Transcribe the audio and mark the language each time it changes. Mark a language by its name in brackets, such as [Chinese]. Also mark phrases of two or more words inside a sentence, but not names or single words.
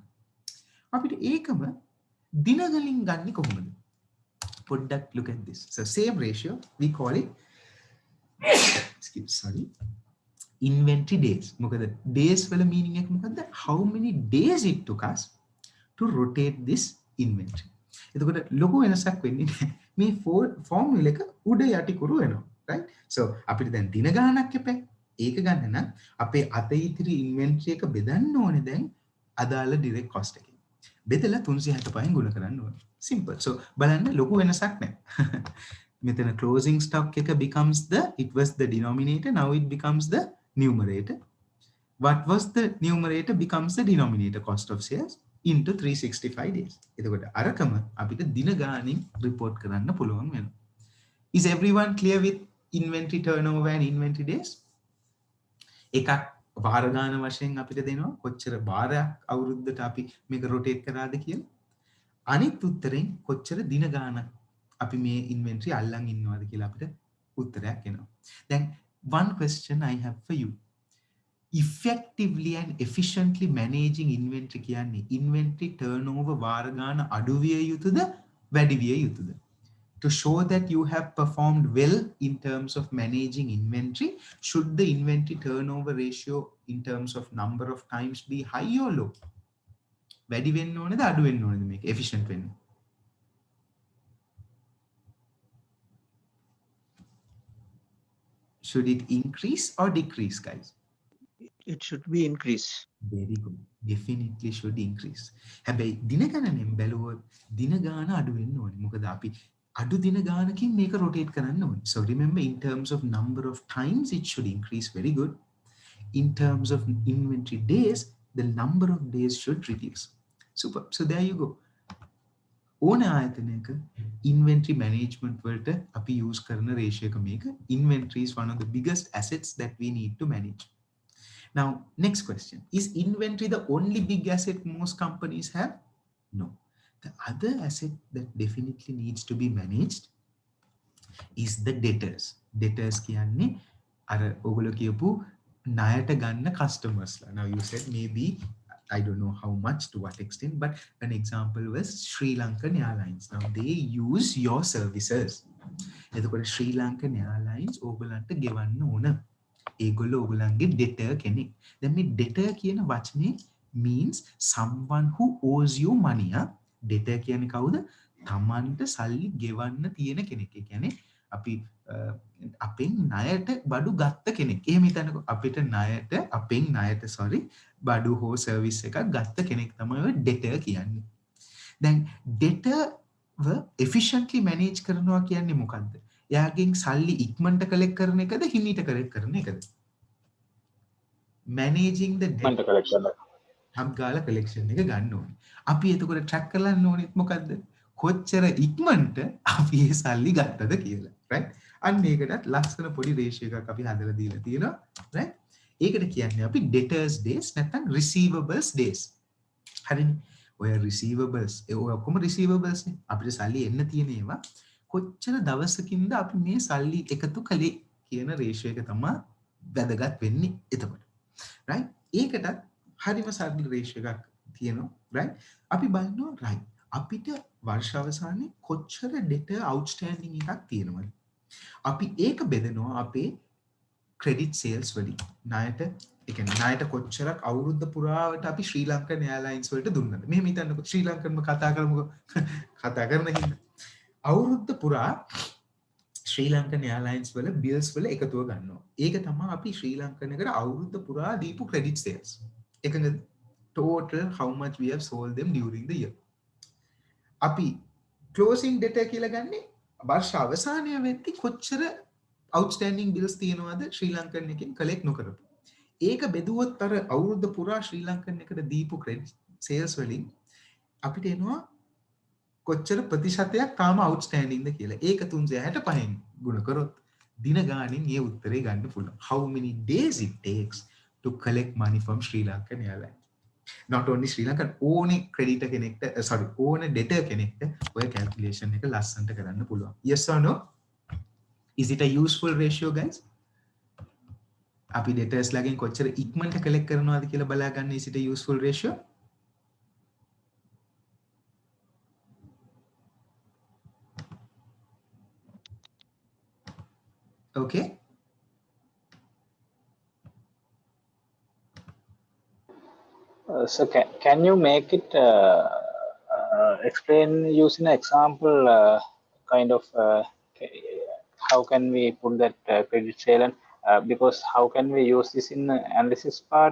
[Sinhala] අපිට ඒකම දින වලින් ගන්නේ කොහොමද? [English] පොඩ්ඩක් look at this. So same ratio we call it inventory days. [Sinhala] මොකද days වල meaning එක මොකද්ද? [English] How many days it took us to rotate this inventory. [Sinhala] එතකොට ලොකු වෙනසක් වෙන්නේ නැහැ. මේ formula එක උඩ යටි කුරු වෙනවා. Right? So අපිට දැන් දින ගණනක් එපා. ඒක ගන්න නම් අපේ අත ඉතිරි inventory එක බෙදන්න ඕනේ දැන් අදාළ direct cost එකෙන්. බෙදලා 365න් ගුණ කරන්න ඕනේ. Simple. So බලන්න ලොකු වෙනසක් නැහැ. [English] මෙතන closing stock එක becomes it was the denominator, now it becomes the numerator. What was the numerator becomes the denominator, cost of sales into 365 days. [Sinhala] එතකොට අරකම අපිට දින ගානින් report කරන්න පුළුවන් වෙනවා. [English] Is everyone clear with inventory turnover and inventory days? [Sinhala] එකක් වාර ගාන වශයෙන් අපිට දෙනවා කොච්චර වාරයක් අවුරුද්දට අපි මේක rotate කරාද කියලා. අනිත් උත්තරෙන් කොච්චර දින ගානක් අපි මේ inventory අල්ලන් ඉන්නවද කියලා අපිට උත්තරයක් එනවා. [English] දැන් one question I have for you. Effectively and efficiently managing inventory [Sinhala] කියන්නේ [English] inventory turnover [Sinhala] වාර ගාන අඩු විය යුතුද වැඩි විය යුතුද? [English] To show that you have performed well in terms of managing inventory, should the inventory turnover ratio in terms of number of times be high or low? වැඩි වෙන්න ඕනේද අඩු වෙන්න ඕනේද මේක efficient වෙන්න? Should it increase or decrease, guys? It should be increase. Very good. Definitely should increase. [Sinhala] හැබැයි දින ගණනෙන් බැලුවොත් දින ගාන අඩු වෙන්න ඕනේ. මොකද අපි අඩු දින ගානකින් මේක rotate කරන්න ඕනේ. [English] So remember, in terms of number of times, it should increase. Very good. In terms of inventory days, the number of days should reduce. Super. So there you go. [Sinhala] ඕන ආයතනයක [English] inventory management [Sinhala] වලට අපි use කරන ratio එක මේක. [English] Inventory is one of the biggest assets that we need to manage. Now, next question. Is inventory the only big asset most companies have? No. The other asset that definitely needs to be managed is the debtors. [Sinhala] Debtors කියන්නේ අර ඔයගොල්ලෝ කියපු ණයට ගන්න customers ලා. [English] Now you said maybe I don't know how much to what extent, but an example was Sri Lankan Airlines. Now they use your services. [Sinhala] එතකොට Sri Lankan Airlines ඕගලන්ට ගෙවන්න ඕන. ඒගොල්ලෝ ඕගලන්ගේ debtor කෙනෙක්. දැන් මේ debtor කියන වචනේ [English] means someone who owes you money. [Sinhala] debtor කියන්නේ කවුද? තමන්ට සල්ලි ගෙවන්න තියෙන කෙනෙක්. ඒ කියන්නේ අපි අපෙන් ණයට බඩු ගත්ත කෙනෙක්. එහෙම හිතන්නකෝ. අපෙන් ණයට බඩු හෝ සර්විස් එකක් ගත්ත කෙනෙක් තමයි ඔය debtor කියන්නේ. දැන් [English] debtor efficiently manage [Sinhala] කරනවා කියන්නේ මොකද්ද? එයාගෙන් සල්ලි ඉක්මනට collect කරන එකද හිමීට collect කරන එකද? [English] Managing the debt. [Sinhala] හම්ගාලා collection එක ගන්න ඕනේ. අපි එතකොට track කරන්න ඕනෙත් මොකද්ද? කොච්චර ඉක්මනට අපි ඒ සල්ලි ගත්තද කියලා. right? අන්න ඒකටත් ලස්සන පොඩි ratio එකක් අපි හදලා දීලා තියෙනවා. right? ඒකට කියන්නේ අපි [English] debtors days [Sinhala] නැත්නම් [English] receivables days. [Sinhala] හරිනේ. ඔය receivables ඔය ඔක්කොම receivables නේ. අපිට සල්ලි එන්න තියෙන ඒවා කොච්චර දවසකින්ද අපි මේ සල්ලි එකතු කළේ කියන ratio එක තමයි වැදගත් වෙන්නේ එතකොට. right? ඒකටත් හරිම සරල ratio එකක් තියෙනවා. right? අපි බලනවා right. අපිට වර්ෂ අවසානයේ කොච්චර [English] debtor outstanding [Sinhala] එකක් තියෙනවද? අපි ඒක බෙදනවා අපේ [English] credit sales [Sinhala] වලින්. ණයට ඒ කියන්නේ ණයට කොච්චරක් අවුරුද්ද පුරාවට අපි ශ්‍රී ලංකන් එයාර්ලයින්ස් වලට දුන්නද? මෙහෙම හිතන්නකෝ ශ්‍රී ලංකන්ම කතා කරමුකෝ. කතා කරන හින්දා අවුරුද්ද පුරා ශ්‍රී ලංකන් එයාර්ලයින්ස් වල බිල්ස් වල එකතුව ගන්නවා. ඒක තමයි අපි ශ්‍රී ලංකන් එකට අවුරුද්ද පුරා දීපු [English] credit sales. [Sinhala] එකඟද? [English] Total how much we have sold them during the year. [Sinhala] අපි [English] closing debtor [Sinhala] කියලා ගන්නේ වර්ෂ අවසානය වෙද්දී කොච්චර [English] outstanding bills [Sinhala] තියෙනවද ශ්‍රී ලංකන් එකෙන් collect නොකරපු. ඒක බෙදුවොත් අර අවුරුද්ද පුරා ශ්‍රී ලංකන් එකට දීපු [English] credit sales [Sinhala] වලින් අපිට එනවා කොච්චර ප්‍රතිශතයක් තාම outstanding ද කියලා. ඒක 365න් ගුණ කරොත් දින ගාණෙන් ඒ උත්තරේ ගන්න පුළුවන්. [English] How many days it takes to collect money from Sri Lankan Airlines? Not only Sri Lankan, [Sinhala] ඕනේ creditor කෙනෙක්ට ඕනේ debtor කෙනෙක්ට ඔය calculation එක ලස්සනට කරන්න පුළුවන්. [English] Yes or no? Is it a useful ratio guys? [Sinhala] අපි debtors ලගෙන් කොච්චර ඉක්මනට collect කරනවද කියලා බලා ගන්න. [English] Is it a useful ratio? Okay. So can you make it explain using an example kind of how can we put that credit sale and because how can we use this in the analysis part?